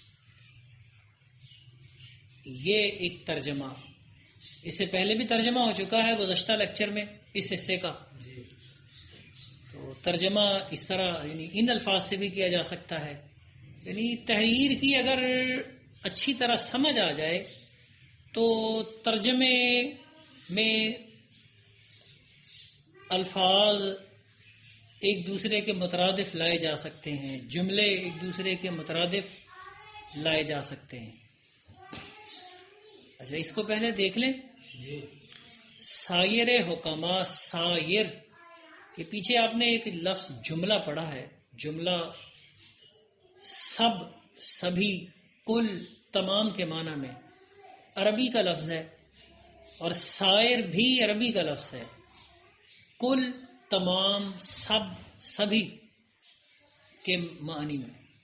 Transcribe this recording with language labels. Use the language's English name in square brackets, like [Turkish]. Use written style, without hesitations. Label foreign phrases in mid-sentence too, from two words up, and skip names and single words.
[Urdu] یہ ایک ترجمہ، اس سے پہلے بھی ترجمہ ہو چکا ہے گزشتہ لیکچر میں اس حصے کا، تو ترجمہ اس طرح یعنی ان الفاظ سے بھی کیا جا سکتا ہے، یعنی تحریر کی اگر اچھی طرح سمجھ آ جائے تو ترجمے میں الفاظ ایک دوسرے کے مترادف لائے جا سکتے ہیں، جملے ایک دوسرے کے مترادف لائے جا سکتے ہیں۔ اچھا، اس کو پہلے دیکھ لیں۔ [Persian] سایر حکما، سایر، [Urdu] یہ پیچھے آپ نے ایک لفظ جملہ پڑھا ہے، جملہ سب، سبھی، کل، تمام کے معنی میں عربی کا لفظ ہے، اور سائر بھی عربی کا لفظ ہے، کل، تمام، سب، سبھی کے معنی میں۔